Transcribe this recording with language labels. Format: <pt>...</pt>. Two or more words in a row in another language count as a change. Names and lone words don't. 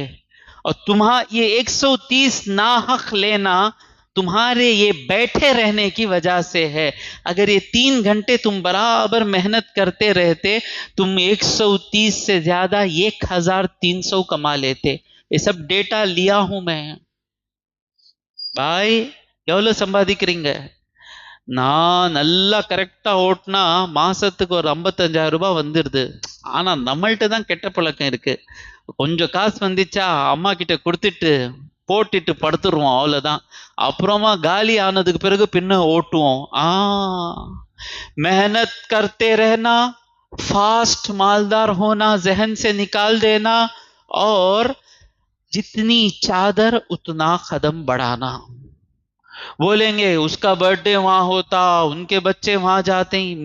<ur>اور یہ 130 ناحق لینا تمہارے یہ بیٹھے رہنے کی وجہ سے ہے. اگر یہ 3 گھنٹے تم برابر محنت کرتے رہتے، تم 130 سے زیادہ 1300 کما لیتے. یہ سب ڈیٹا لیا ہوں میں. بھائی</ur> <ta>எவ்வளவு சம்பாதிக்கிறீங்க؟ நான் நல்லா கரெக்டா ஓட்டினா மாசத்துக்கு ஒரு 55,000 ரூபாய் வந்துடுது. ஆனா நம்மள்ட்ட தான் கெட்ட பழக்கம் இருக்கு. கொஞ்சம் காசு வந்துச்சா அம்மா கிட்ட கொடுத்துட்டு போட்டுட்டு படுத்துருவோம், அவ்வளவுதான். அப்புறமா காலி ஆனதுக்கு பிறகு பின்ன ஓட்டுவோம்.</ta> <ur>محنت کرتے رہنا، فاسٹ مالدار ہونا ذہن سے نکال دینا، اور جتنی چادر اتنا قدم بڑھانا. بولیں گے اس کا برتھ ڈے وہاں ہوتا، ان کے بچے وہاں جاتے ہیں.</ur>